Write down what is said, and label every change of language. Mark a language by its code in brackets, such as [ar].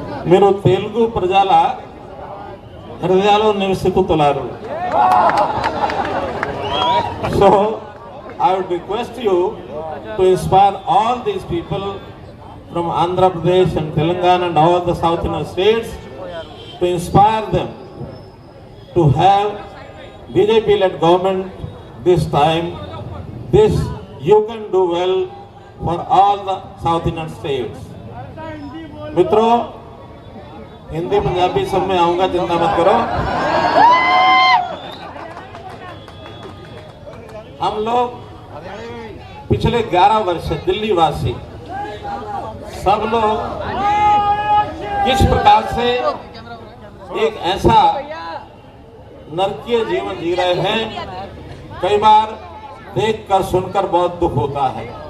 [te] మీరు తెలుగు ప్రజల హృదయాల్లో నివసిస్తున్నారు। [en] So I would request you to inspire all these people from Andhra Pradesh and Telangana and all the South Indian states, to inspire them to have BJP-led government this time. This you can do well for all the South Indian states. [hi] मित्रों, हिंदी पंजाबी सब में आऊंगा, चिंता मत करो। हम लोग पिछले 11 वर्ष दिल्ली वासी सब लोग किस प्रकार से एक ऐसा नरकीय जीवन जी रहे हैं, कई बार देखकर सुनकर बहुत दुख होता है।